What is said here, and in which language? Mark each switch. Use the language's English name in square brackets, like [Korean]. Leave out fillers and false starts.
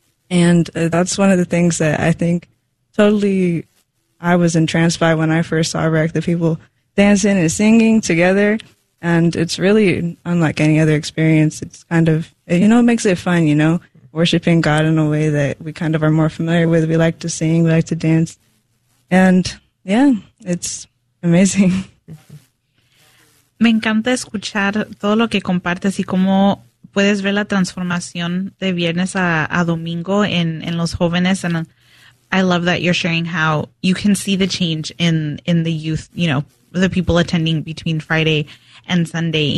[English] And that's one of the things that I think totally I was entranced by when I first saw rec, the people dancing and singing together. And it's really unlike any other experience. It's kind of, you know, it makes it fun, you know, worshiping God in a way that we kind of are more familiar with. We like to sing, we like to dance. And yeah, it's amazing. [Spanish] Me encanta escuchar todo lo que compartes y cómo puedes ver la transformación de viernes a domingo en los jóvenes. [English] And I love that you're sharing how you can see the change in the youth, you know, the people attending between Friday and Sunday.